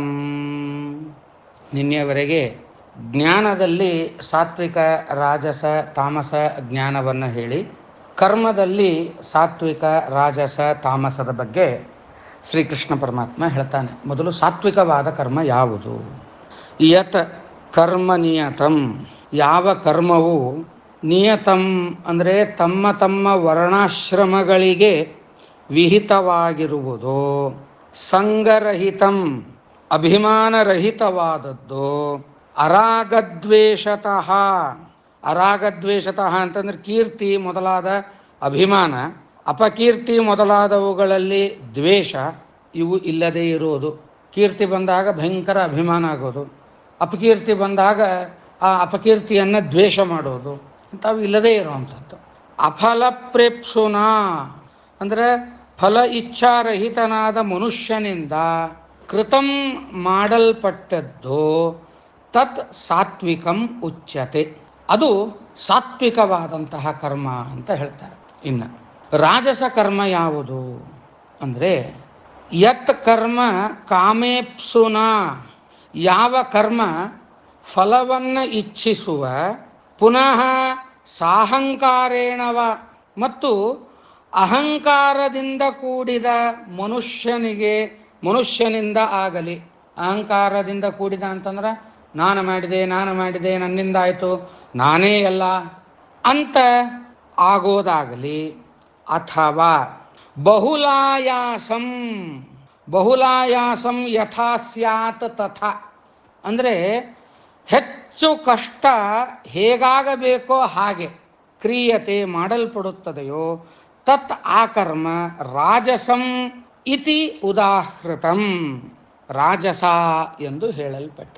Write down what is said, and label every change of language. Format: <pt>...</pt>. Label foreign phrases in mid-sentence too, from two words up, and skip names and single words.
<kn>ನಿನ್ನೆಯವರೆಗೆ ಜ್ಞಾನದಲ್ಲಿ ಸಾತ್ವಿಕ, ರಾಜಸ, ತಾಮಸ ಜ್ಞಾನವನ್ನು ಹೇಳಿ, ಕರ್ಮದಲ್ಲಿ ಸಾತ್ವಿಕ, ರಾಜಸ, ತಾಮಸದ ಬಗ್ಗೆ ಶ್ರೀಕೃಷ್ಣ ಪರಮಾತ್ಮ ಹೇಳ್ತಾನೆ. ಮೊದಲು ಸಾತ್ವಿಕವಾದ ಕರ್ಮ ಯಾವುದು?</kn> <sa>ಯತ್ ಕರ್ಮ ನಿಯತಂ,</sa> <kn>ಯಾವ ಕರ್ಮವು ನಿಯತಂ ಅಂದರೆ ತಮ್ಮ ತಮ್ಮ ವರ್ಣಾಶ್ರಮಗಳಿಗೆ ವಿಹಿತವಾಗಿರುವುದು, ಸಂಗರಹಿತಂ ಅಭಿಮಾನರಹಿತವಾದದ್ದು, ಅರಾಗದ್ವೇಷತಃ ಅಂತಂದರೆ ಕೀರ್ತಿ ಮೊದಲಾದ ಅಭಿಮಾನ, ಅಪಕೀರ್ತಿ ಮೊದಲಾದವುಗಳಲ್ಲಿ ದ್ವೇಷ ಇವು ಇಲ್ಲದೇ ಇರುವುದು. ಕೀರ್ತಿ ಬಂದಾಗ ಭಯಂಕರ ಅಭಿಮಾನ ಆಗೋದು, ಅಪಕೀರ್ತಿ ಬಂದಾಗ ಆ ಅಪಕೀರ್ತಿಯನ್ನು ದ್ವೇಷ ಮಾಡೋದು, ಇಂಥವು ಇಲ್ಲದೇ ಇರುವಂಥದ್ದು. ಅಫಲಪ್ರೇಪ್ಸುನಾ ಅಂದರೆ ಫಲ ಇಚ್ಛಾರಹಿತನಾದ ಮನುಷ್ಯನಿಂದ ಕೃತಂ ಮಾಡಲ್ಪಟ್ಟದ್ದು,</kn> <sa>ತತ್ ಸಾತ್ವಿಕಂ ಉಚ್ಯತೆ,</sa> <kn>ಅದು ಸಾತ್ವಿಕವಾದಂತಹ ಕರ್ಮ ಅಂತ ಹೇಳ್ತಾರೆ. ಇನ್ನು ರಾಜಸ ಕರ್ಮ ಯಾವುದು ಅಂದರೆ</kn> <sa>ಯತ್ ಕರ್ಮ ಕಾಮೇಪ್ಸುನಾ,</sa> <kn>ಯಾವ ಕರ್ಮ ಫಲವನ್ನು ಇಚ್ಛಿಸುವ, ಪುನಃ ಸಾಹಂಕಾರೇಣವ ಮತ್ತು ಅಹಂಕಾರದಿಂದ ಕೂಡಿದ ಮನುಷ್ಯನಿಂದ ಆಗಲಿ. ಅಹಂಕಾರದಿಂದ ಕೂಡಿದ ಅಂತಂದ್ರೆ ನಾನು ಮಾಡಿದೆ ನನ್ನಿಂದ ಆಯಿತು, ನಾನೇ ಎಲ್ಲ ಅಂತ ಆಗೋದಾಗಲಿ, ಅಥವಾ</kn> <sa>ಬಹುಲಾಯಾಸಂ ಯಥಾ ಸ್ಯಾತ್ ತಥಾ</sa> <kn>ಅಂದರೆ ಹೆಚ್ಚು ಕಷ್ಟ ಹೇಗಾಗಬೇಕೋ ಹಾಗೆ ಕ್ರಿಯತೆ ಮಾಡಲ್ಪಡುತ್ತದೆಯೋ, ತತ್ ಆ ಕರ್ಮ</kn> <sa>ರಾಜಸಂ ಇತಿ ಉದಾಹೃತಂ,</sa> <kn>ರಾಜಸ ಎಂದು ಹೇಳಲ್ಪಟ್ಟಿದೆ.</kn>